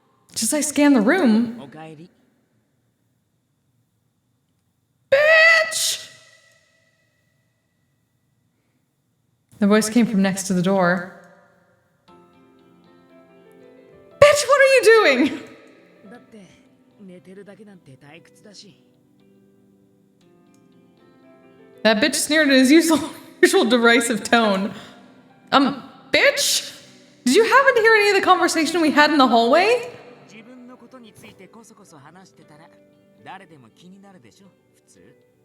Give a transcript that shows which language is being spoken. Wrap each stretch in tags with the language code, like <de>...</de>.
<en>Just as I scanned the room.</en> <ja>おかえり。</ja> <en>Bitch! The voice came from next to the door. Bitch, what are you doing?</en> <ja>だって寝てるだけなんて退屈だし。</ja> <en>That bitch sneered in his usual derisive tone. Bitch? Did you happen to hear any of the conversation we had in the hallway?</en> <ja>自分のことについてこそこそ話してたら誰でも気になるでしょ普通。</ja>